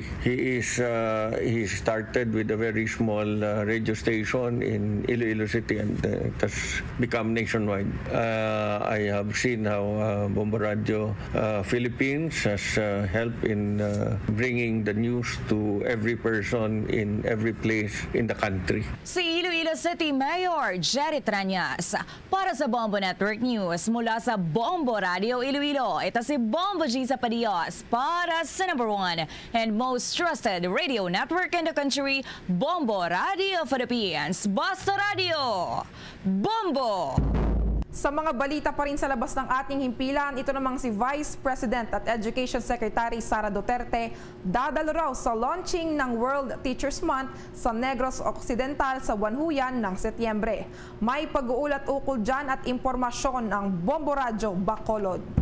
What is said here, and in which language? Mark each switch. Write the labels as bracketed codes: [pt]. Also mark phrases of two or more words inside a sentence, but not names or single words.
[en] He started with a very small radio station in Iloilo City, and it has become nationwide. I have seen how Bombo Radio Philippines has helped in bringing the news to every person in every place in the country. [tl] Si Iloilo City Mayor Jerry Trañas para sa Bombo Network News mula sa Bombo Radio Iloilo. Ito si Bombo G sa Padios para sa [en] #1 and most trusted radio network in the country, [tl] Bombo Radio Philippines. Basta Radio, Bombo! Sa mga balita pa rin sa labas ng ating himpilan, ito namang si Vice President at Education Secretary Sara Duterte dadalo raw sa launching ng World Teachers Month sa Negros Occidental sa Buwan ng Setyembre. May pag-uulat ukol dyan at impormasyon ng Bombo Radyo Bacolod.